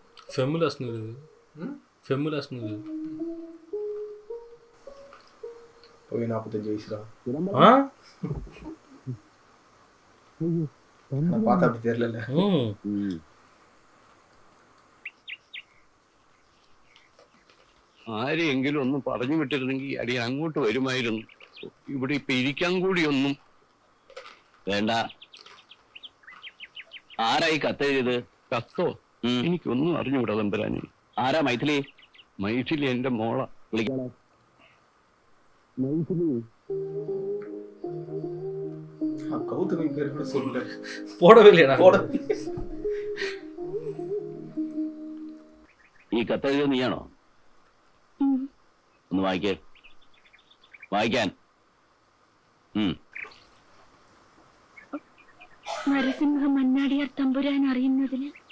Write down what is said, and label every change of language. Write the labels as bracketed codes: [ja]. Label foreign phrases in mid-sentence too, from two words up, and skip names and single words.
[ta] ஃபெமுலஸ்னு இருக்குது. ஃபெமுலஸ்னு இருக்குது. போய் 45 வயசுடா. ஆ நான் பார்த்தா அப்படி தெரியல. [ml] ആരെയെങ്കിലും ഒന്ന് പറഞ്ഞു വിട്ടിരുന്നെങ്കിൽ അടിയൻ അങ്ങോട്ട് വരുമായിരുന്നു. ഇവിടെ ഇപ്പൊ ഇരിക്കാൻ കൂടി ഒന്നും വേണ്ട. ആരായി കത്തെഴുതിയത്? കത്തോ? എനിക്കൊന്നും അറിഞ്ഞുകൂടാ തമ്പുരാനെ. ആരാ? മൈഥിലി? മൈഥിലി എന്റെ മോള. വിളിക്കണം. [ta] கௌதமி பேர் கூட சொல்லல. போடவே இல்லையா? [ml] ഈ കത്തെഴുതിയത് നീയാണോ? ഒന്ന് വായിക്കാൻ. നരസിംഹ മന്നാടിയാർ തമ്പുരാൻ അറിയുന്നതിന്